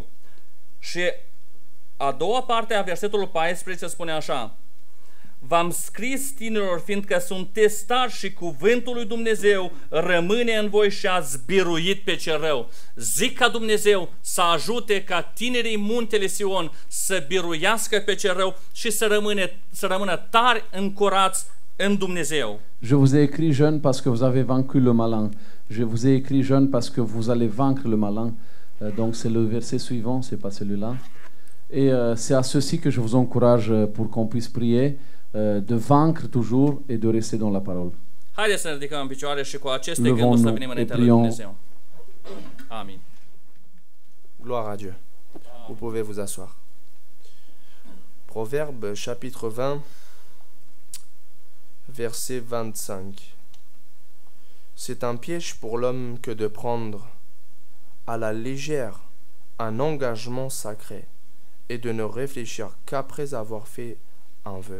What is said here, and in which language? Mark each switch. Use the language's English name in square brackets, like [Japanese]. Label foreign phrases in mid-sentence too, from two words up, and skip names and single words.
[Romanian] Și a doua parte a versetului 14 spune așa: V-am scris tinerilor, fiindcă sunteți tari și cuvântul lui Dumnezeu rămâne în voi și ați biruit pe cel rău. Zic ca Dumnezeu să ajute ca tinerii muntele Sion să biruiască pe cel rău și să rămână tari încurați în Dumnezeu. [French] Je vous ai écrit jeune parce que vous avez vaincu le malin. Je vous ai écrit jeune parce que vous allez vaincre le malin. Donc c'est le verset suivant, c'est pas celui-là. Et c'est à ceci que je vous encourage pour qu'on puisse prier. de vaincre toujours et de rester dans la parole. [Romanian] Haideți să ne ridicăm în picioare și cu aceste gânduri [French] Levons-nous [Romanian] să venim [French] et [Romanian] înaintea lui [French] prions. [Romanian] Dumnezeu. Amin. [French] Gloire à Dieu. Vous pouvez vous asseoir. Proverbe chapitre 20, verset 25. C'est un piège pour l'homme que de prendre à la légère un engagement sacré et de ne réfléchir qu'après avoir fait un vœu.